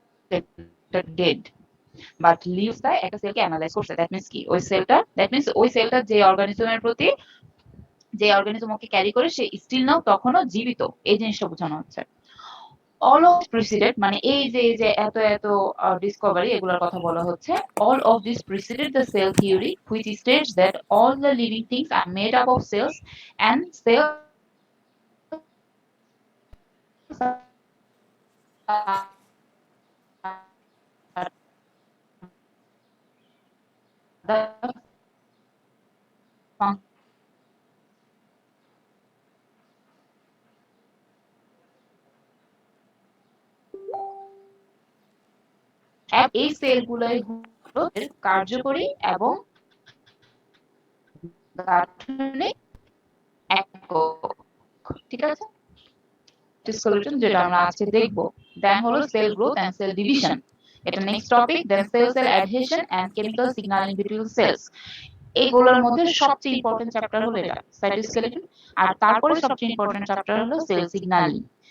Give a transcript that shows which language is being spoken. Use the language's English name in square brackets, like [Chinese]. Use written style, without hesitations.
[Bangla] সেলটা dead, but leaves the একটা সেলকে analyse করছে। দ্যাট মিন্স কি, ওই সেলটা যে অর্গানিজমের প্রতি, যে অর্গানিজম ওকে ক্যারি করে, সে স্টিল নাও তখনও জীবিত, এই জিনিসটা বোঝানো হচ্ছে। [English] all of preceded [Bangla] মানে এই যে এত এত ডিসকভারি এগুলোর কথা বলা হচ্ছে, [English] all of this preceded the cell theory which states that all the living things are made up of cells and cells are the [Bangla] এই সেলগুলোই হলো কার্যকরী এবং গাঠনিক একক, ঠিক আছে। সলিউশন যেটা আমরা আজকে দেখব, দেন হলো cell growth end cell division, এটা next topic. Then sell sell adhesion and chemical signalling between sales, এইগুলোর মধ্যে সবচেয়ে ইম্পর্টেন্ট চ্যাপ্টার হলো এটা সাইটোস্কেলেটন, আর তারপরে সবচেয়ে ইম্পর্টেন্ট চ্যাপ্টার হলো সেল সিগন্যালিং।